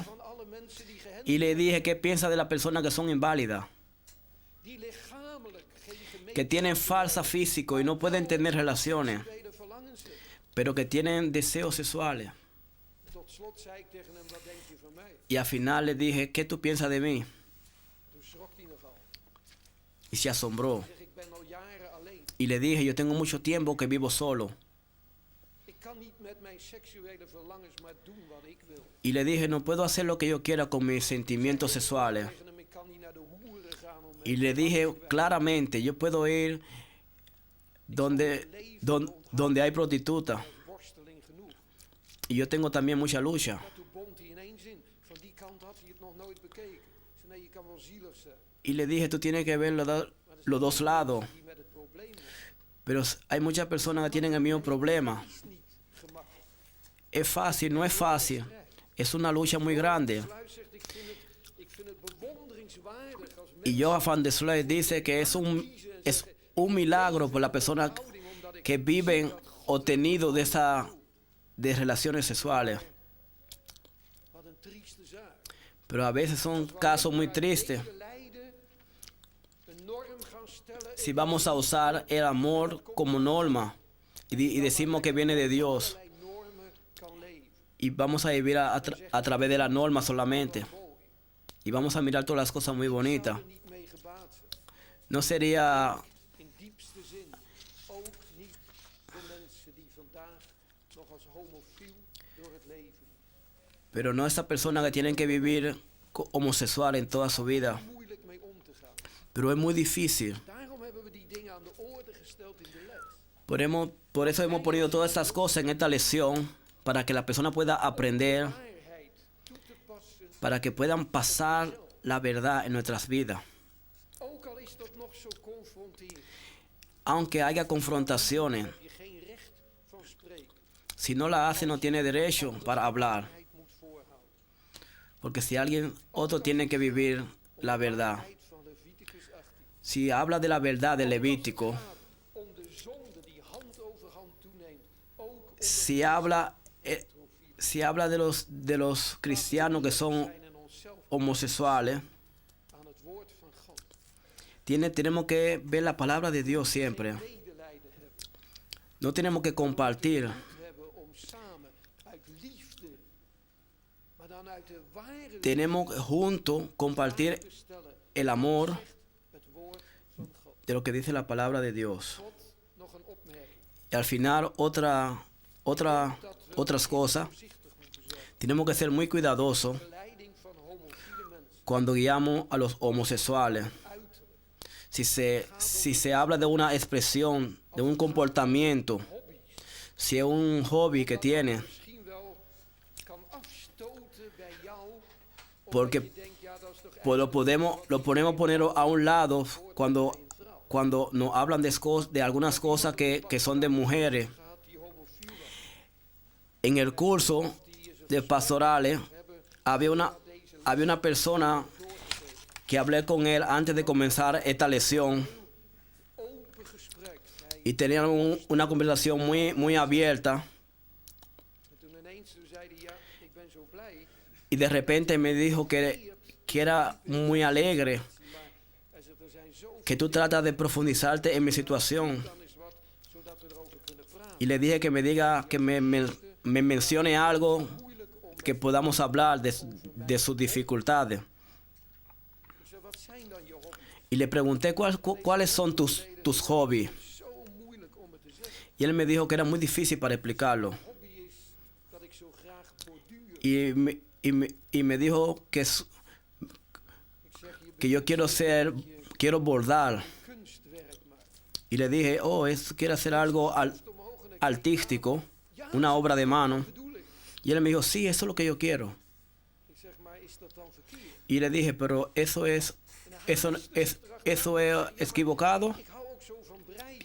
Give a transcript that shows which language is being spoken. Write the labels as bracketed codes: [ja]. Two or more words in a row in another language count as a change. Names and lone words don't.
[nl] van alle mensen die gehandicapt [es] Y le dije, ¿qué piensa de las personas que son inválidas? [nl] die lichamelijk geen [es] Que tienen falsa físico y no pueden tener relaciones, [nl] seksuele verlangens hebben. [es] pero que tienen deseos sexuales. [nl] Tot slot zei ik tegen hem, wat denk je van mij? [es] Y al final le dije, ¿qué tú piensas de mí? [nl] Toen schrok hij nogal. [es] Y se asombró. [nl] Ik zeg, ik ben al jaren alleen. [es] Y le dije, yo tengo mucho tiempo que vivo solo. [nl] Ik kan niet met mijn seksuele verlangens maar doen wat ik wil. [es] Y le dije, no puedo hacer lo que yo quiera con mis sentimientos sexuales. [nl] Tegen hem, ik kan niet naar de hoeren gaan om [es] Y le dije claramente, yo puedo ir donde hay prostitutas. [nl] worsteling genoeg. [es] Y yo tengo también mucha lucha. [nl] Maar toen bond hij ineens in. Van die kant had hij het nog nooit bekeken. Ik zei, nee, je kan wel zielig zijn. [es] Y le dije, tú tienes que ver los dos lados. [nl] Die met het probleem is. [es] Pero hay muchas personas que tienen el mismo problema. [nl] Het is niet gemakkelijk. [es] Es fácil, no es fácil. Es una lucha muy grande. [nl] Sluis zegt, ik vind het bewonderingswaardig als [es] Y [nl] mensen [es] Johan van der Sloot dice que es un milagro por las personas [nl] houding, omdat ik [es] que viven obtenido de relaciones sexuales. [nl] wat een trieste zaak. [es] Pero a veces son casos muy tristes. [nl] Lijden, een norm gaan stellen. [es] Si vamos a usar el amor como norma y decimos que viene de Dios [nl] Allerlei normen kan leven. [es] y vamos a vivir a través de la norma solamente [nl] Mooi. [es] y vamos a mirar todas las cosas muy bonitas, [nl] Er niet mee gebaat zijn. [es] no sería [nl] In diepste zin ook niet de mensen die vandaag nog als homofiel door het leven. [es] pero no esas personas que tienen que vivir homosexual en toda su vida, [nl] Moeilijk mee om te gaan. [es] pero es muy difícil. [nl] Daarom hebben we die dingen aan de orde gesteld in de les. [es] Por eso hemos ponido todas estas cosas en esta lección, para que la persona pueda aprender, [nl] Waarheid toe te passen. [es] para que puedan pasar la verdad en nuestras vidas. [nl] Ook al is dat nog zo confronterend, [es] Aunque haya confrontaciones, [nl] heb je geen recht van spreken. [es] si no la hace no tiene derecho para hablar, [nl] Waarheid moet voorhouden. [es] porque si alguien otro tiene que vivir la verdad. [nl] Waarheid van Leviticus 18. [es] Si habla de la verdad de Levítico, [nl] Gaat om de zonde die hand over hand toeneemt, ook om de [es] si habla de los cristianos que son [nl] zijn en onszelf [es] homosexuales, [nl] aan het woord van God. [es] tenemos que ver la palabra de Dios siempre. [nl] Medelijden hebben. [es] No tenemos que compartir, [nl] Moed hebben om samen uit liefde, maar dan uit de ware [es] tenemos juntos compartir [nl] te stellen [es] el amor [nl] het woord van God. [es] de lo que dice la palabra de Dios. [nl] God, nog een opmerking. [es] Y al final otras cosas, [nl] Voorzichtig moeten zijn. [es] tenemos que ser muy cuidadosos [nl] De leiding van homofiele mensen. [es] cuando guiamos a los homosexuales. [nl] Uiterlijk. [es] Si se habla de una expresión, de un comportamiento, [nl] Hobby's. [es] si es un hobby que tiene, [nl] Misschien wel kan afstoten bij jou. Omdat [es] Porque [nl] je denkt, ja, dat is toch [es] pues lo podemos poner a un lado cuando nos hablan de algunas cosas que son de mujeres. [nl] gehad die homofiel was. [es] En el curso de pastorales había una persona que hablé con él antes de comenzar esta lección [nl] Open gesprek. Hij [es] y tenían una conversación muy abierta. [nl] toen toen ineens toen zei hij, ja, ik ben zo blij. [es] Y de repente me dijo que era muy alegre, [nl] Maar hij zegt, er zijn zoveel [es] que tú tratas de profundizarte en mi situación. [nl] dan is wat, zodat we erover kunnen praten. [es] Y le dije que me diga, que me mencione algo [nl] Moeilijk om, [es] que podamos hablar de sus dificultades. [nl] ik zeg, wat zijn dan je hobby's? [es] Y le pregunté cuáles son tus hobbies. [nl] Zo moeilijk om het te zeggen. [es] Y él me dijo que era muy difícil para explicarlo. [nl] Hobby is dat ik zo graag borduur. [es] Y me dijo [nl] Ik zeg, je [es] que yo quiero bordar. [nl] kunstwerk maakt. [es] Y le dije, quiero hacer algo [nl] Omhoog en dan [es] artístico, una obra de mano. [nl] bedoel ik. [es] Y él me dijo, sí, eso es lo que yo quiero. [nl] Ik zeg, maar is dat dan verkeerd? [es] Y le dije, pero eso es equivocado. [nl] Ik hou ook zo van breien.